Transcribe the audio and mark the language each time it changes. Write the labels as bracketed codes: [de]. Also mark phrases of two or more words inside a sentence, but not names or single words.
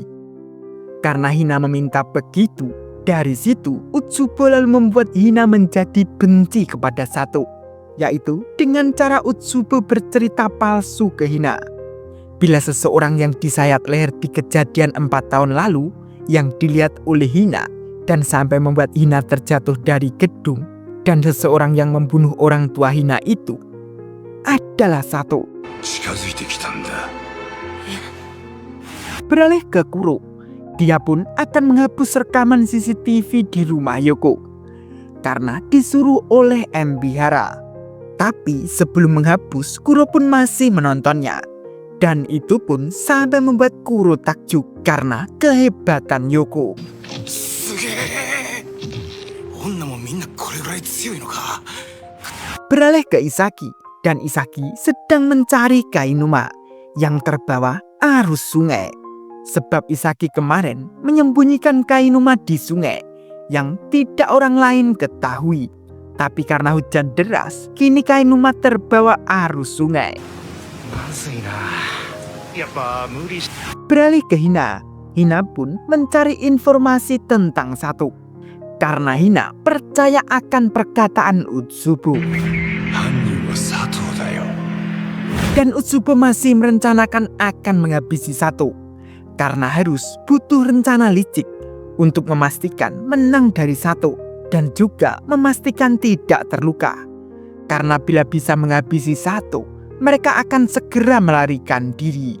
[id] Karena Hina meminta begitu, dari situ Utsubo lalu membuat Hina menjadi benci kepada Sato, yaitu dengan cara Utsubo bercerita palsu ke Hina. Bila seseorang yang disayat leher di kejadian 4 tahun lalu yang dilihat oleh Hina dan sampai membuat Hina terjatuh dari gedung, dan seseorang yang membunuh orang tua Hina itu adalah Sato. [ja] 近づいてきたんだ。 [id] Beralih ke Kuro, dia pun akan menghapus rekaman CCTV di rumah Yoko karena disuruh oleh Mbihara. Tapi sebelum menghapus, Kuro pun masih menontonnya. Dan itu pun sampai membuat Kuro takjub karena kehebatan Yoko. [ja] すげえ。女もみんなこれぐらい強いのか。 [id] Beralih ke Isaki, dan Isaki sedang mencari Kainuma yang terbawa arus sungai. Sebab Isaki kemarin menyembunyikan Kainuma di sungai yang tidak orang lain ketahui. Tapi karena hujan deras, kini Kainuma terbawa arus sungai. [ja] まずいな。やっぱ無理し。 [id] Beralih ke Hina, Hina pun mencari informasi tentang Sato. Karena Hina percaya akan perkataan Utsubo. [ja] 犯人は佐藤だよ。 [id] Dan Utsubo masih merencanakan akan menghabisi Sato. Karena harus butuh rencana licik untuk memastikan menang dari Sato dan juga memastikan tidak terluka. Karena bila bisa menghabisi Sato, mereka akan segera melarikan diri.